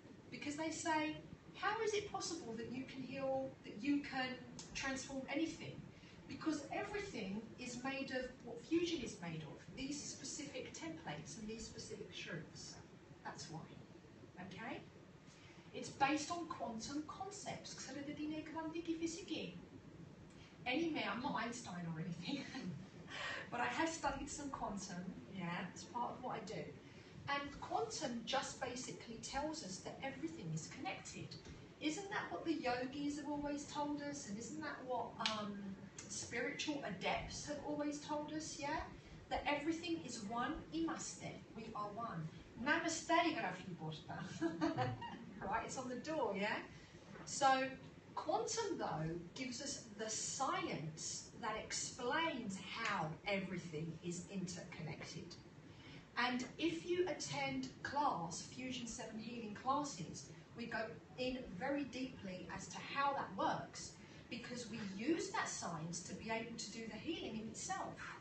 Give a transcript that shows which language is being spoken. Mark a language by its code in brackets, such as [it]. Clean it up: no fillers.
[en] Because they say, how is it possible that you can heal, that you can transform anything? Because everything is made of what fusion is made of, these specific templates and these specific truths. That's why, okay? It's based on quantum concepts. [el] Ξέρετε τι είναι quantum φυσική? [en] Anyway, I'm not Einstein or anything, but I have studied some quantum, yeah, it's part of what I do. And quantum just basically tells us that everything is connected. Isn't that what the yogis have always told us? And isn't that what spiritual adepts have always told us, yeah? That everything is one, imaste, we are one. [el] Namaste, γράφει η πόρτα. [en] Right, it's on the door, yeah? So, quantum, though, gives us the science that explains how everything is interconnected. And if you attend class, Fusion 7 Healing classes, we go in very deeply as to how that works, because we use that science to be able to do the healing in itself.